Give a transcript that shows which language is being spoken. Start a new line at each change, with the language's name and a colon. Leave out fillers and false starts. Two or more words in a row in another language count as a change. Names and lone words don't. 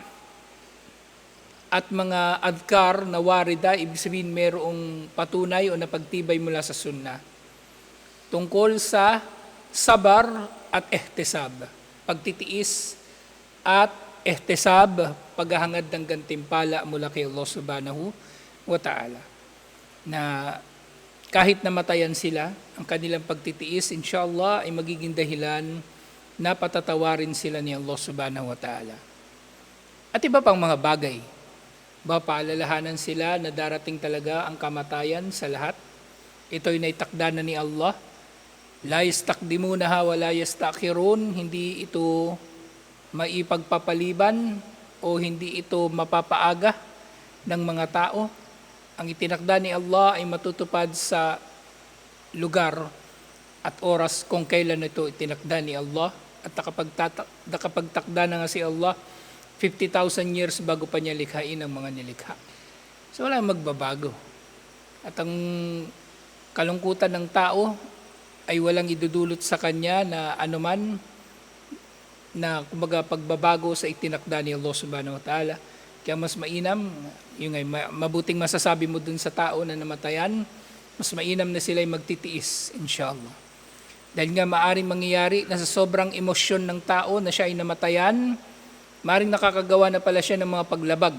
Filipino: at mga adkar na warida, ibig sabihin merong patunay o napagtibay mula sa sunnah, tungkol sa sabar at ihtisab, pagtitiis at ihtisab, paghahangad ng gantimpala mula kay Allah
Arabic: سبحانه وتعالى.
Filipino: Na kahit namatayan sila, ang kanilang pagtitiis, inshallah, ay magiging dahilan na patatawarin sila ni Allah
Arabic: سبحانه وتعالى.
Filipino: At iba pang mga bagay, paalalahanan sila na darating talaga ang kamatayan sa lahat. Ito'y naitakda na ni Allah.
Arabic: لا يستقدمونها ولا يستأخرون,
Filipino: hindi ito maipagpapaliban o hindi ito mapapaaga ng mga tao. Ang itinakda ni Allah ay matutupad sa lugar at oras kung kailan ito itinakda ni Allah. At nakapagtakda na nga si Allah 50,000 years bago pa niya likhain ang mga nilikha. So wala magbabago. At ang kalungkutan ng tao ay walang idudulot sa kanya na anuman na kumbaga pagbabago sa itinakda ni Allah
Arabic: سبحانه وتعالى.
Filipino: Kaya mas mainam, yung ay mabuting masasabi mo dun sa tao na namatayan, mas mainam na sila'y magtitiis, inshallah. Dahil nga maaring mangyayari na sa sobrang emosyon ng tao na siya ay namatayan, maaring nakakagawa na pala siya ng mga paglabag.